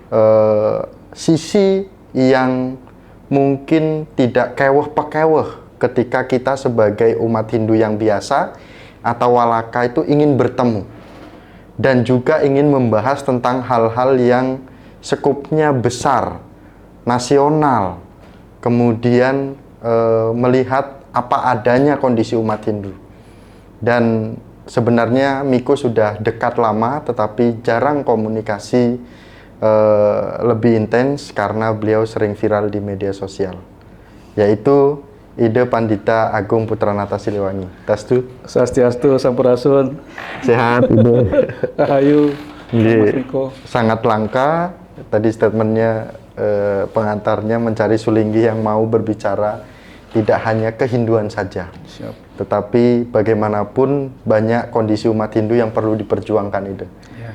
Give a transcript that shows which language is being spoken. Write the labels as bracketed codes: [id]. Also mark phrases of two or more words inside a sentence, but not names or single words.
[id] sisi yang mungkin tidak keweh-pekeweh ketika kita sebagai umat Hindu yang biasa atau walaka itu ingin bertemu dan juga ingin membahas tentang hal-hal yang skupnya besar, nasional, kemudian melihat apa adanya kondisi umat Hindu. Dan sebenarnya Miko sudah dekat lama tetapi jarang komunikasi lebih intens karena beliau sering viral di media sosial, yaitu Ida Pandita Agung Putranata Siliwangi. Tastu Swastiastu, Sampurasun. Sehat Ida. Rahayu Mas Miko. Sangat langka tadi statementnya, pengantarnya mencari sulinggi yang mau berbicara tidak hanya kehinduan saja. Siap. Tetapi bagaimanapun banyak kondisi umat Hindu yang perlu diperjuangkan itu. Ya.